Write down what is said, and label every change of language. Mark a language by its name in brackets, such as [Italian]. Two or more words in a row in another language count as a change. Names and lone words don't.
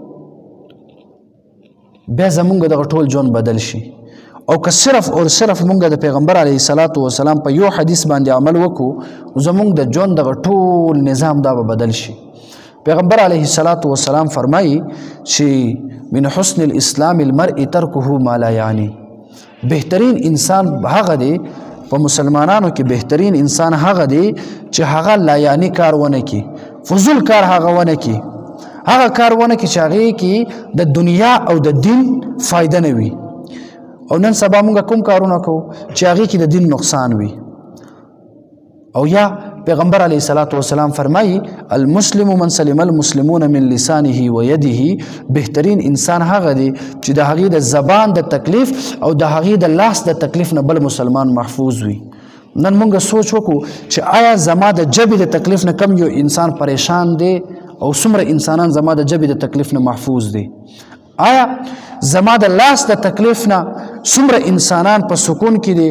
[Pashto] بیا زمونږ دغه ټول ژوند بدل شي او که صرف او صرف مونږ د پیغمبر علیه السلام په یو حدیث باندې عمل وکړو زمونږ د ژوند دغه ټول نظام دا به بدل شي پیغمبر علیه السلام فرمایي چې [Arabic] من حسن الاسلام المرء ترکه ما لا یعنی [Pashto] بهترین انسان هغه دی په مسلمانانو کې بهترین انسان هغه دی چې هغه لا یعنی کار ونه کی فضول کار هغه ونه کی هغه کار ونه کی چې هغې کې د دنیا او د دین فایده نه وي او نن سبا مونږ کوم کارونه کوو چې هغې کې د دین نقصان وي او یا پیغمبر علیه السلام فرمایي [Arabic] المسلم من سلم المسلمون من لسانه و یده [Pashto] بهترین انسان هغه دی چې د هغې د زبان د تکلیف او د هغې د لاس د تکلیف نه بل مسلمان محفوظ وي نن مونږ سوچ وکړو چې آیا زما د ژبې د تکلیف نه کم یو انسان پریشان دی او څومره انسانان زما د ژبې د تکلیف نه محفوظ دي آیا زما د لاس د تکلیف نه څومره انسانان په سکون کې دي